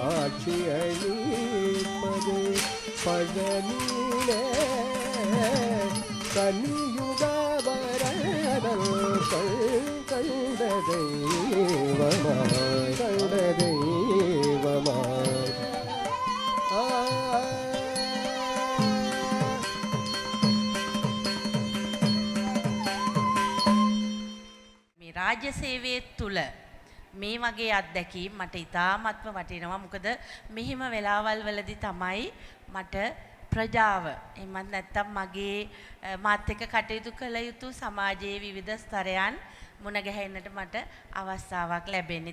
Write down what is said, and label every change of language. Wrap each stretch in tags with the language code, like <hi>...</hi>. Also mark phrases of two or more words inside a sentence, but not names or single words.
<ta>காட்சி அளிப்பது பழனியிலே கலியுக வரதல் கண்ட தெய்வமாய் கண்ட தெய்வமாய்</ta> <si>මේ රාජ්‍ය සේවයේ තුල මේ වගේ අත්දැකීම් මට ඉතාමත්ම වටිනවා. මොකද මෙහිම වෙලාවල් වලදී තමයි මට ප්‍රජාව එමත් නැත්තම් මගේ මාත් එක්ක කටයුතු කළ යුතු සමාජයේ විවිධ ස්තරයන් මුණ ගැහෙන්නට මට අවස්ථාවක් ලැබෙන්නේ.</si>